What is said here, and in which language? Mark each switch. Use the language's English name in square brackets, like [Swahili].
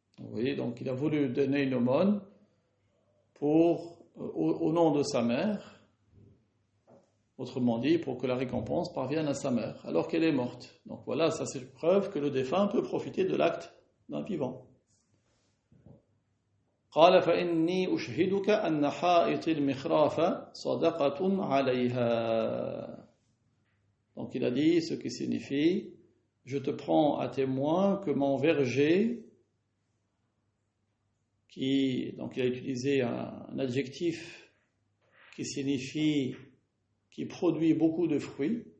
[French] Oui, donc il a voulu donner une aumône au nom de sa mère, autrement dit, pour que la récompense parvienne à sa mère, alors qu'elle est morte. Donc voilà, ça c'est une preuve que le défunt peut profiter de l'acte d'un vivant. [Arabic] قال فإني أشهدك أن حائط المخراف صدقة عليها. [French] Donc il a dit, ce qui signifie, je te prends à témoin que mon verger, donc il a utilisé un adjectif qui signifie, qui produit beaucoup de fruits.